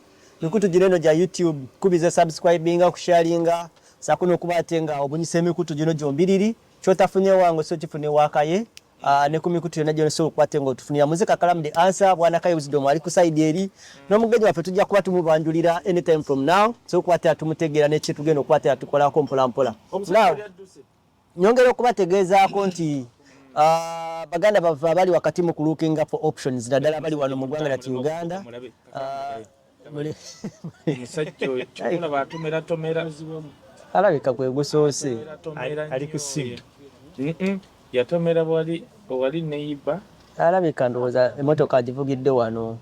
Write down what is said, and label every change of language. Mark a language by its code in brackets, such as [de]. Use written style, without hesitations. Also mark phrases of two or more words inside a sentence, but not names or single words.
[lg] Mikutu gino gya YouTube kubiza subscribinga kusharinga saako n'okuba ate nga obunyisa emikutu gino gyombiriri kyotafunye wange so kifune wakaye ne ku mikutu yonna gyonna so okukwate nga otufunira muzika Kakalamu The Answer bwana Kai Wisdom ali ku side eri n'omugenyi waffe tujja kuba tumubanjulira [en] anytime from now [lg] so okukwata tumutegeera n'ekye tugenda okukwata tukolako mpola mpola. Now nyongera okubategeezaako nti baganda bava bali wakati mu [en] looking for options [lg] naddala bali wano mu ggwanga lyattu Uganda. Alabika gwe gusoose ali ku simu. Yatomera wali neighbor. Alabika ndowooza emmotoka agivugidde wano.